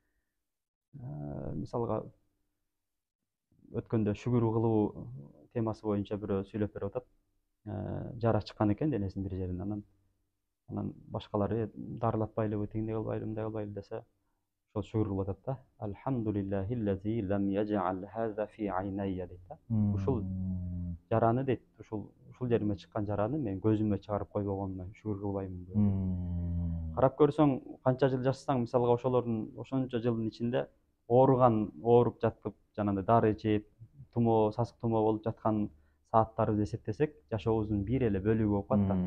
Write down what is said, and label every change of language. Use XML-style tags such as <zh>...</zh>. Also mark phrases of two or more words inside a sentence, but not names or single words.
<ky>Мисалга өткөндө шүгүр кылуу темасы боюнча бирөө сүйлөп берип атат. Жара чыккан экен денесинин бир жеринен, анан башкалары дарылатпайлыбы, тигиндей кылбайлыбы, мындай кылбайлыбы десе, ошол шүгүр кылып атат да.</ky> <ar>الحمد لله الذي لم يجعل هذا في عيني</ar> <ky>дейт да. Ушул жараны дейт, ушул жериме чыккан жараны мен көзүмө чыгарып койбогонума шүгүр кылбаймынбы. Карап көрсөң, канча жыл жашасаң, мисалга ошолордун ошончо жылдын ичинде ооруп жатып, жанагындай дары ичип, сасык тумоо болуп жаткан сааттарыбызды эсептесек, жашообуздун бир эле бөлүгү болуп калат да.</ky>